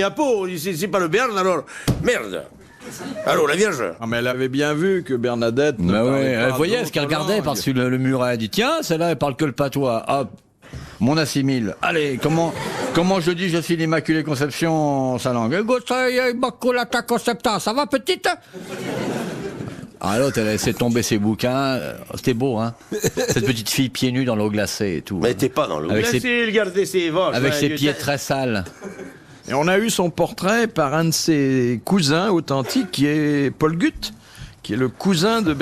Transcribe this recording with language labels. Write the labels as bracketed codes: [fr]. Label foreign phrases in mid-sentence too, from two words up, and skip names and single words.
[fr] il n'y a pas. C'est pas le Béarn, alors. Merde. Alors, la Vierge. Ah, mais elle avait bien vu que Bernadette ne Bah parlait ouais, pas elle voyait ce qu'elle d'autres regardait langues. par-dessus le mur. Elle a dit, tiens, celle-là, elle parle que le patois. Hop, mon assimile. Allez, comment je dis, je suis l'Immaculée Conception, sa langue. [la] Ego soy immaculata concepta. [fr] Ça va, petite? Ah, l'autre, elle a laissé tomber ses bouquins. C'était beau, hein? Cette petite fille pieds nus dans l'eau glacée et tout. Mais t'es pas dans l'eau. Avec ses- Laissez-le garder ses vaches. Avec ouais, ses Dieu pieds sait. très sales. Et on a eu son portrait par un de ses cousins authentiques, qui est Paul Gutt, qui est le cousin de